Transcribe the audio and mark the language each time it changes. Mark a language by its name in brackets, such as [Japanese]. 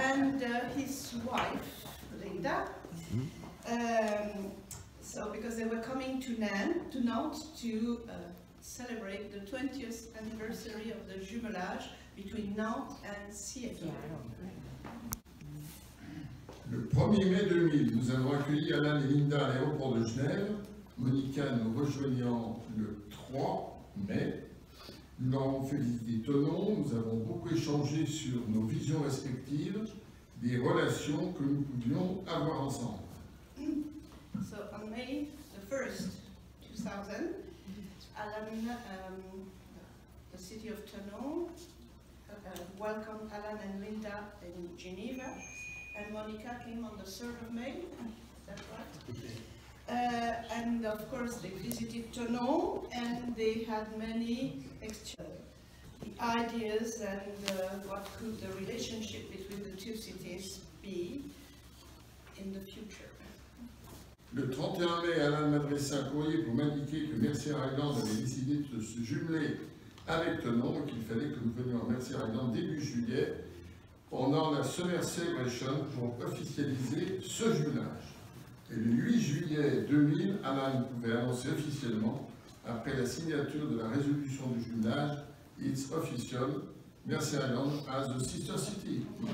[English] And his wife, Linda. So because they were coming to Nantes to celebrate the 20th anniversary of the jumelage between Nantes and Seattle. [French] Le 1er mai 2000, nous avons accueilli Alan et Linda à l'aéroport de Genève, Monica nous rejoignant le 3 mai. Nous leur avons fait visiter Thonon, nous avons beaucoup échangé sur nos visions respectives, des relations que nous pouvions avoir ensemble. [English] So on May the 1st, 2000, Alan, the city of Thonon, welcomed Alan and Linda in Geneva, and Monica came on the 3rd of May. Is that right? And of course they visited Thonon and they had many ideas and what could the relationship between the two cities be in the future. [French] Le 31 mai, Alan m'adressa un courrier pour m'indiquer que Mercier Island avait décidé de se jumeler avec Thonon et qu'il fallait que nous venions à Mercier Island début juillet pendant la Summer Celebration pour officialiser ce jumelage. Et le 8 juillet 2000, Alan pouvait annoncer officiellement, après la signature de la résolution du jumelage, [English] It's official, Mercier Island as a sister city.